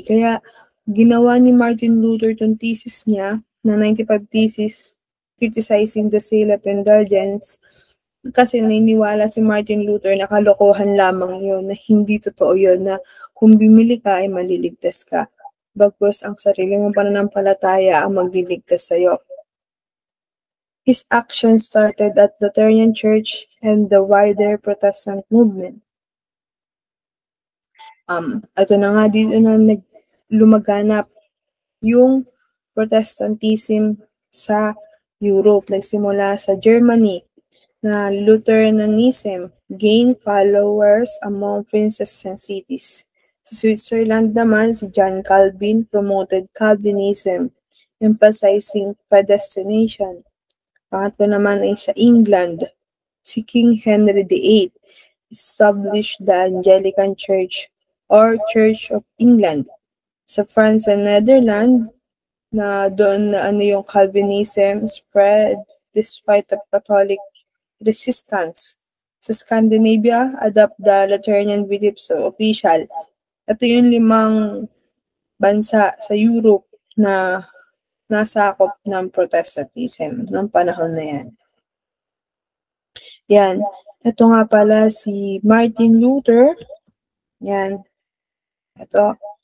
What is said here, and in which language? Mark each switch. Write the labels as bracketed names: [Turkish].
[Filipino] Kaya ginawa ni Martin Luther itong thesis niya, na 95 thesis, [English] criticizing the sale of indulgence, [Filipino] kasi naniniwala si Martin Luther na kalokohan lamang yun, na hindi totoo yun, na kung bimili ka ay maliligtas ka. Bagkus ang sarili mong pananampalataya ang magliligtas sa'yo. [English] His actions started at Lutheran Church and the wider Protestant movement. [Filipino] Ito na nga dito na lumaganap yung Protestantism sa Europe. Nagsimula sa [English] Germany na Lutheranism gained followers among princes and cities. [Filipino] Sa Switzerland naman, si John Calvin [English] promoted Calvinism, emphasizing predestination. [Filipino] Pangatlo naman ay sa England, si King Henry VIII established the Anglican Church or Church of England. [English] Sa France and Netherlands, [Filipino] na doon na yung [English] Calvinism spread despite of Catholic resistance. Sa Scandinavia, adopt the Lutheran beliefs of official. [Filipino] Ito yung 5 bansa sa Europe na nasakop ng Protestantism ng panahon na yan. Yan. Ito nga pala si Martin Luther. Yan. Ito.